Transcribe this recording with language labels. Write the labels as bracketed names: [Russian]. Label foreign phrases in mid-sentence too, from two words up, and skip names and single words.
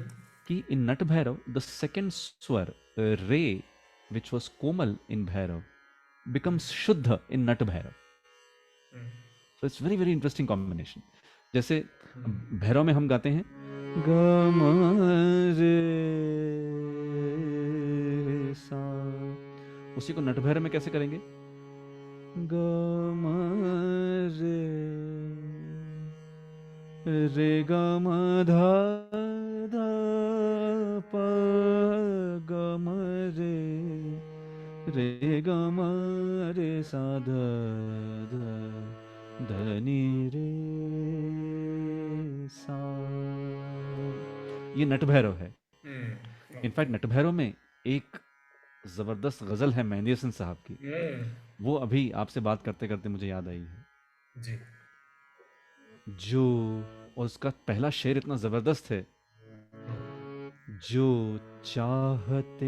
[English] key in Nat Bhairav the second swar re which was komal in Bhairav becomes shuddh in Nat Bhairav. हम्म, so it's very very interesting combination. [Hindi] जैसे हम्म। भैरव में हम गाते हैं ग म रे सा, उसी को नट भैरव में कैसे करेंगे? ग म रे ग म ध ध प ग म रे ग म रे सा ध ध ध नि रे सा. ये नट भैरव है. इनफैक्ट नट भैरव में एक जबरदस्त गजल है मेहंदी हसन साहब की, हम्म, वो अभी आपसे बात करते करते मुझे याद आई है. जी, जो, और उसका पहला शेर इतना जबरदस्त है, जो चाहते